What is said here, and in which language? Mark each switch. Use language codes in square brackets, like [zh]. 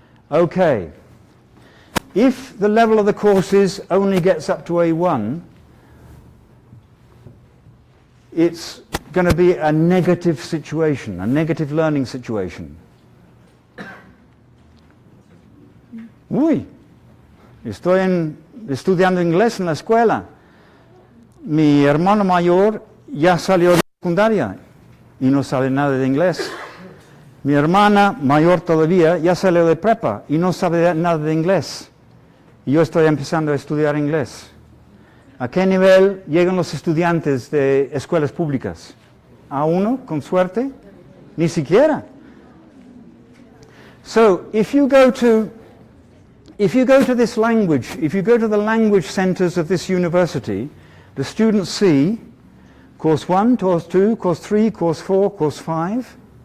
[en] Okay, if the level of the courses only gets up to A1, it's going to be a negative situation, a negative learning situation. [es] Uy, estoy estudiando inglés en la escuela. Mi hermano mayor ya salió de la secundaria y no sabe nada de inglés. Mi hermana mayor todavía ya salió de prepa y no sabe nada de inglés. Y yo estoy empezando a estudiar inglés. ¿A qué nivel llegan los estudiantes de escuelas públicas? ¿A uno, con suerte? Ni siquiera. [en] So, if you go to this language, if you go to the language centers of this university, the students see course 1, course 2, course 3, course 4, course 5.